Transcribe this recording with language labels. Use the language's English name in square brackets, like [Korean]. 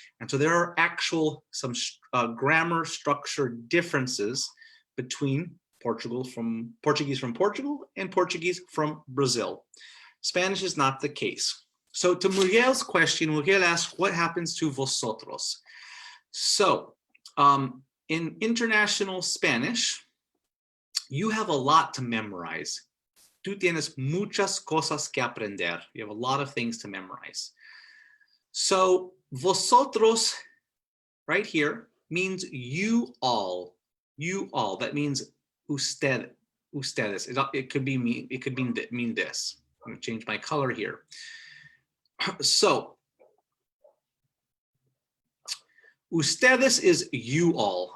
[English] And so there are some grammar structure differences between Portuguese from Portugal and Portuguese from Brazil. Spanish is not the case. So to Muriel's question, Muriel asked, what happens to vosotros? So in international Spanish, you have a lot to memorize. [Spanish] Tú tienes muchas cosas que aprender. [English] You have a lot of things to memorize. So vosotros, right here, means you all. You all. That means ustedes. It could be me. It could mean this. I'm going to change my color here. So ustedes is you all.